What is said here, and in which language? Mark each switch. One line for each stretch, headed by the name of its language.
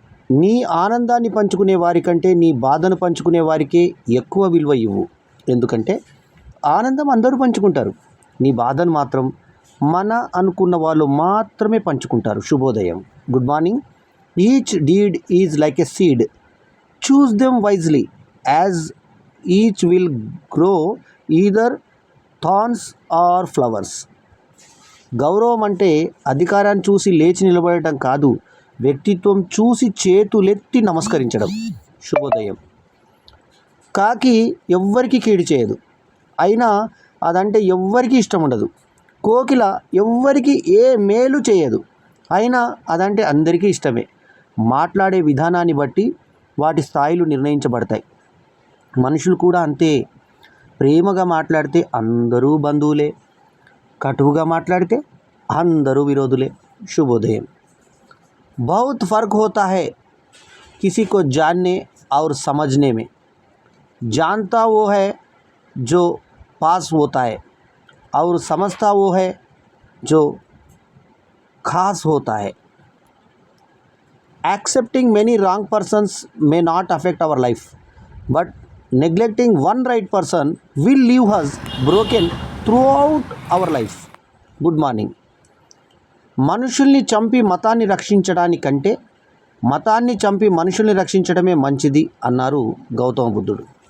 Telugu: నీ ఆనందాన్ని పంచుకునే వారికంటే నీ బాధను పంచుకునే వారికే ఎక్కువ విలువ ఇవ్వు. ఎందుకంటే ఆనందం అందరూ పంచుకుంటారు, నీ బాధను మాత్రం మన అనుకున్న వాళ్ళు మాత్రమే పంచుకుంటారు. శుభోదయం.
English: Good morning. Each deed is like a seed. Choose them wisely, as each will grow either thorns or flowers.
Telugu: గౌరవం అంటే అధికారాన్ని చూసి లేచి నిలబడటం కాదు, వ్యక్తిత్వం చూసి చేతులెత్తి నమస్కరించడం. శుభోదయం. కాకి ఎవ్వరికి కీడు చేయదు, అయినా అదంటే ఎవ్వరికి ఇష్టం ఉండదు. కోకిల ఎవ్వరికి ఏ మేలు చేయదు, అయినా అదంటే అందరికీ ఇష్టమే. మాట్లాడే విధానాన్ని బట్టి వాటి స్థాయిలు నిర్ణయించబడతాయి. మనుషులు కూడా అంతే. ప్రేమగా మాట్లాడితే అందరూ బంధువులే, కటువుగా మాట్లాడితే అందరూ విరోధులే. శుభోదయం.
Hindi: बहुत फ़र्क होता है किसी को जानने और समझने में. जानता वो है जो पास होता है और समझता वो है जो खास होता है.
English: Accepting many wrong persons may not affect our life, but neglecting one right person will leave us broken throughout our life. Good morning.
Telugu: మనుషుల్ని చంపి మతాన్ని రక్షించడానికంటే మతాన్ని చంపి మనుషుల్ని రక్షించడమే మంచిది అన్నారు గౌతమ బుద్ధుడు.